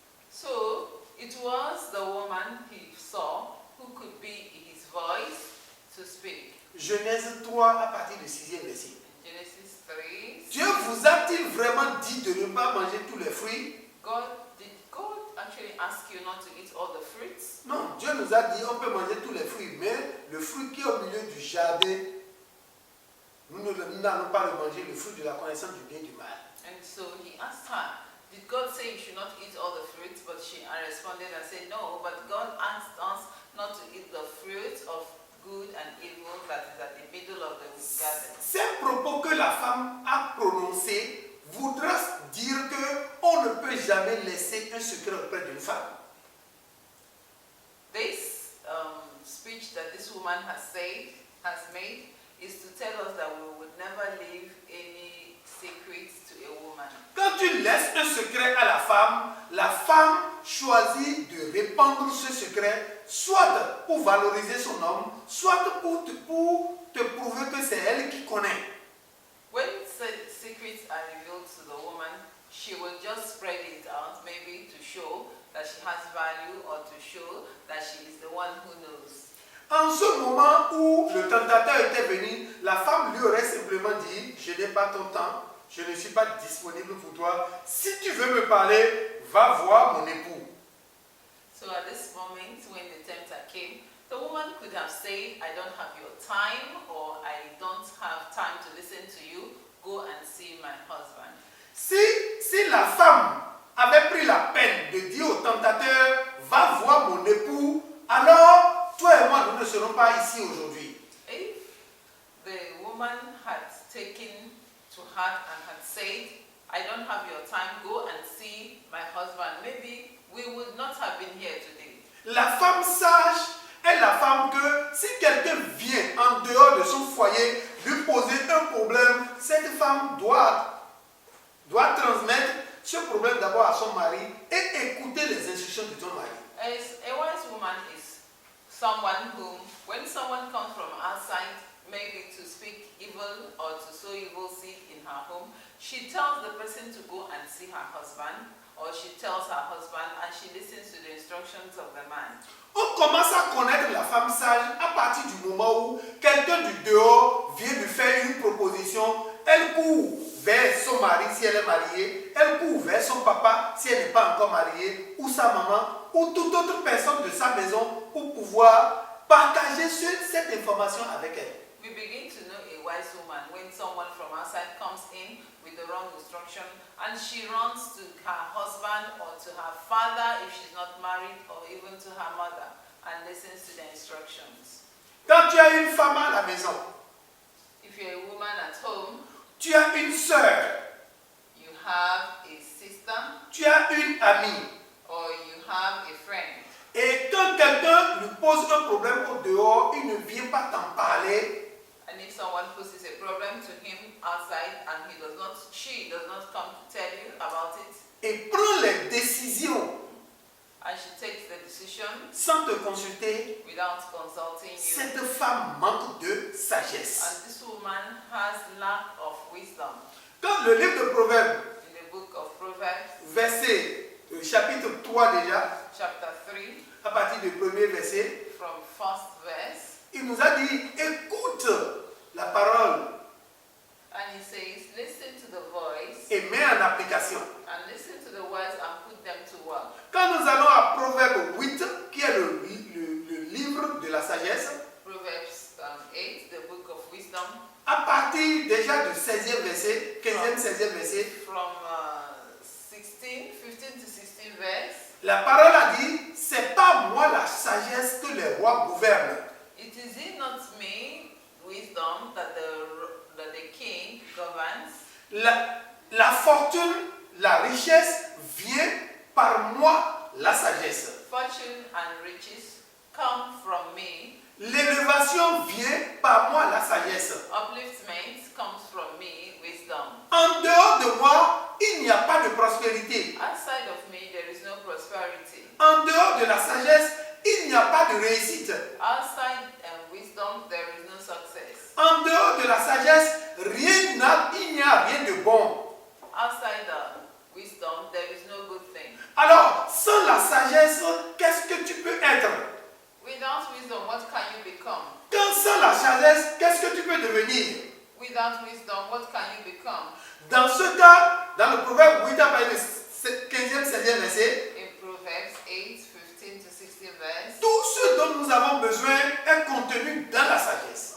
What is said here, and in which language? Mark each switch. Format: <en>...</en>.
<en>So it was the woman he saw who could be his voice to speak.</en> <fr>Genèse 3 à partir du 6e verset.</fr> <en>Genesis 3.</en> <fr>Dieu vous a-t-il vraiment dit de ne pas manger tous les fruits?</fr> <en>Did God actually ask you not to eat all the fruits?</en> <fr>Non, Dieu nous a dit on peut manger tous les fruits, mais le fruit qui est au milieu du jardin, nous n'allons pas le manger, le fruit de la connaissance du bien et du mal.</fr> <en>And so he asked her, did God say you should not eat all the fruits? But she responded and said, no, but God asked us not to eat the fruit of good and evil that is at the middle of the garden.</en> <fr>Ces propos que la femme a prononcés voudra dire qu'on ne peut jamais laisser un secret auprès d'une femme.</fr> <en>This speech that this woman has made, is to tell us that we would never leave any secrets to a woman.</en> <fr>Quand tu laisses un secret à la femme choisit de répandre ce secret, soit pour valoriser son homme, soit pour te prouver que c'est elle qui connaît.</fr> <en>When secrets are revealed to the woman, she will just spread it out, maybe to show that she has value or to show that she is the one who knows.</en> <fr>En ce moment où le tentateur était venu, la femme lui aurait simplement dit, je n'ai pas ton temps, je ne suis pas disponible pour toi. Si tu veux me parler, va voir mon époux.</fr> <en>So at this moment, when the tempter came, the woman could have said, I don't have your time, or I don't have time to listen to you, go and see my husband.</en> <fr>Si la femme avait pris la peine de dire au tentateur, va voir mon époux, alors toi et moi, nous ne serons pas ici aujourd'hui.</fr> <en>If the woman had taken to heart and had said, I don't have your time, go and see my husband, maybe we would not have been here today.</en> <fr>La femme sage est la femme que si quelqu'un vient en dehors de son foyer lui poser un problème, cette femme doit transmettre ce problème d'abord à son mari et écouter les instructions de son mari.</fr> <en>A wise woman is someone who, when someone comes from outside, maybe to speak evil or to sow evil seed in her home, she tells the person to go and see her husband, or she tells her husband and she listens to the instructions of the man.</en> <fr>On commence à connaître la femme sage à partir du moment où quelqu'un du dehors vient lui faire une proposition. Elle court vers son mari si elle est mariée, elle court vers son papa si elle n'est pas encore mariée, ou sa maman, ou toute autre personne de sa maison pour pouvoir partager cette information avec elle.</fr> <en>We begin to know a wise woman when someone from outside comes in with the wrong instruction and she runs to her husband or to her father if she's not married or even to her mother and listens to the instructions.</en> <fr>Quand tu as une femme à la maison,</fr> <en>If you're a woman at home,</en> <fr>tu as une sœur,</fr> <en>you have a sister</en> <fr>tu as une amie,</fr> <en>or you have a friend,</en> <fr>et quand quelqu'un lui pose un problème au dehors, il ne vient pas t'en parler.</fr> <en>and if someone poses a problem to him outside and she does not come to tell you about it,</en> <fr>Et prend les décisions</fr> <en>and she takes the decision</en> <fr>sans te consulter,</fr> <en>without consulting you,</en> <fr>cette femme manque de sagesse.</fr> <en>and this woman has lack of wisdom.</en> <fr>Quand le livre de Proverbes,</fr> <en>In the book of Proverbs,</en> <fr>chapitre 3 déjà,</fr> <en>chapter 3,</en> <fr>à partir du premier verset,</fr> <en>from first verse,</en> <fr>il nous a dit, écoute la parole</fr> <en>and he says, listen to the voice</en> <fr>et mets en application.</fr> <en>and listen to the words and put them to work.</en> <fr>Quand nous allons à Proverbe 8, qui est le livre de la sagesse,</fr> <en>Proverbs 8, the book of wisdom,</en> <fr>à partir déjà du 16e verset, 15e, 16e verset,</fr> <en>from 15 to 16 verse,</en> <fr>la parole a dit, c'est pas moi la sagesse que les rois gouvernent.</fr> <en>it is not me, wisdom, that the king governs.</en> <fr>La fortune, la richesse vient par moi, la sagesse.</fr> <en>Fortune and riches come from me.</en> <fr>L'élévation vient par moi, la sagesse.</fr> <en>Upliftment comes from me, wisdom.</en> <fr>En dehors de moi, il n'y a pas de prospérité.</fr> <en>Outside of me, there is no prosperity.</en> <fr>En dehors de la sagesse, il n'y a pas de réussite.</fr> <en>Outside wisdom, there is no success.</en> <fr>En dehors de la sagesse, il n'y a rien de bon.</fr> <en>Outside wisdom, there is no good thing.</en> <fr>Alors, sans la sagesse, qu'est-ce que tu peux être?</fr> <en>Without wisdom, what can you become?</en> <fr>Sans la sagesse, qu'est-ce que tu peux devenir?</fr> <en>Without wisdom, what can you become?</en> <fr>Dans ce cas, dans le Proverbe 8, à partir du 15e, 16e verset,</fr> <en>In Proverbs 8, 15 to 16 verse,</en> <fr>tout ce dont nous avons besoin est contenu dans la sagesse.</fr>